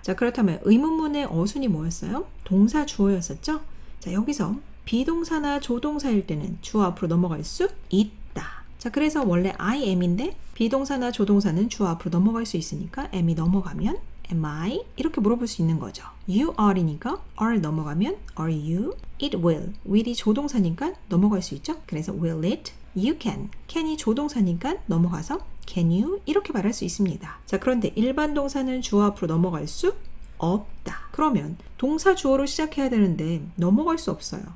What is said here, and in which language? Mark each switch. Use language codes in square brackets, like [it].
[ko] 자, 그렇다면 의문문의 어순이 뭐였어요? 동사, 주어였었죠? 자, 여기서 비동사나 조동사일 때는 주어 앞으로 넘어갈 수 있다. 자, 그래서 원래 [en] I am [ko] 인데 비동사나 조동사는 주어 앞으로 넘어갈 수 있으니까 am이 넘어가면 [en] am I? [ko] 이렇게 물어볼 수 있는 거죠. [en] You are [ko] 이니까 are 넘어가면 [en] are you? It will. [ko] will이 조동사니까 넘어갈 수 있죠. 그래서 [en] will it? You can. [ko] can이 조동사니까 넘어가서 [en] can you? [ko] 이렇게 말할 수 있습니다. 자, 그런데 일반 동사는 주어 앞으로 넘어갈 수 없다. 그러면 동사 주어로 시작해야 되는데 넘어갈 수 없어요.